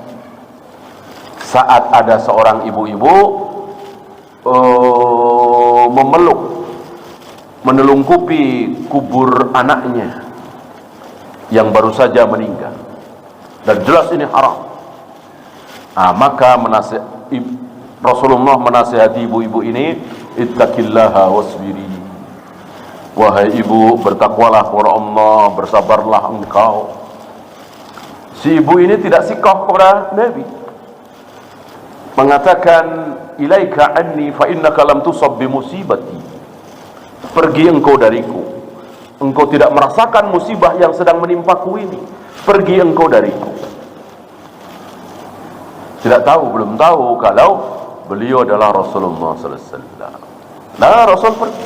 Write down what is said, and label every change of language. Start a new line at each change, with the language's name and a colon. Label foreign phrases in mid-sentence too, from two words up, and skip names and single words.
Indonesian: Saat ada seorang ibu-ibu menelungkupi kubur anaknya yang baru saja meninggal, dan jelas ini haram, maka Rasulullah menasihati ibu-ibu ini,
Arabic: اتقي الله واصبري,
Indonesian: wahai ibu, bertakwalah kepada Allah, bersabarlah engkau. Si ibu ini tidak sikoh kepada Nabi, mengatakan,
Arabic: إليك عني فإنك لم تصب بمصيبتي,
Indonesian: pergi engkau dariku, engkau tidak merasakan musibah yang sedang menimpaku ini, pergi engkau dariku. Tidak tahu, belum tahu kalau beliau adalah Rasulullah
Arabic: صلى الله عليه وسلم.
Indonesian: Nah, Rasul pergi.